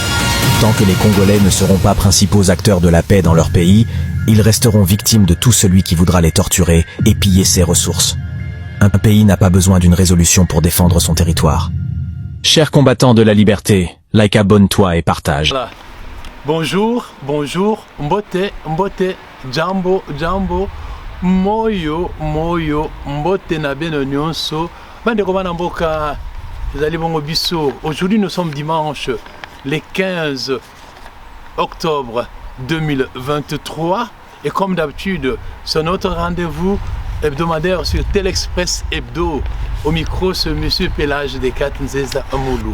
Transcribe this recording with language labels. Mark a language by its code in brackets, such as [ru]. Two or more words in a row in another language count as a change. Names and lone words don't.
[fr] Tant que les Congolais ne seront pas principaux acteurs de la paix dans leur pays, ils resteront victimes de tout celui qui voudra les torturer et piller ses ressources. Un pays n'a pas besoin d'une résolution pour défendre son territoire. Chers combattants de la liberté, like, abonne-toi et partage. Voilà. Bonjour, bonjour, [ln] mbote, mbote, [sw] jambo, jambo, [lua] moyo, moyo, [ln] mbote na beno nyonso. Bande komana mboka, ezali bongo biso. [fr] Aujourd'hui nous sommes dimanche, le 15 octobre 2023. Et comme d'habitude, c'est notre rendez-vous hebdomadaire sur Telexpress Hebdo. Au micro, c'est monsieur Pelage Dekat Nzeza Amoulou.